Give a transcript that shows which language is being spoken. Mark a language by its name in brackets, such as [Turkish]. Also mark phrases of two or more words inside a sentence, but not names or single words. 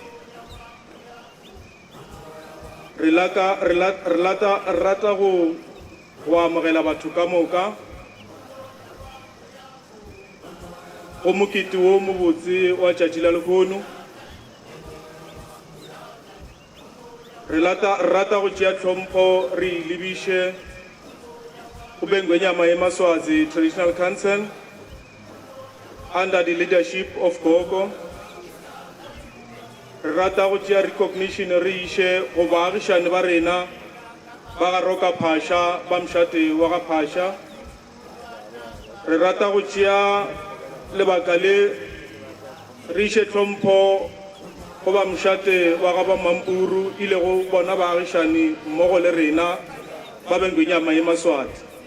[Northern Sotho] Re rata go amogela batho ka moka go mokete wo mobotse wa tšatši la lehono. Re rata go tšea tlhompho re lebiše go Bengwenyama ya Maswazi Traditional Council [English] under the leadership of Gogo. [Northern Sotho] Re rata go tšea recognition re iše go baagišane ba rena ba ga Roka Phasha ba mšate wa ga Phasha. Re rata go tšea lebaka le re iše tlhompho go ba mšate wa ga ba Mampuru ile go bona baagišane mmogo le rena ba Bengwenyama ya Maswazi.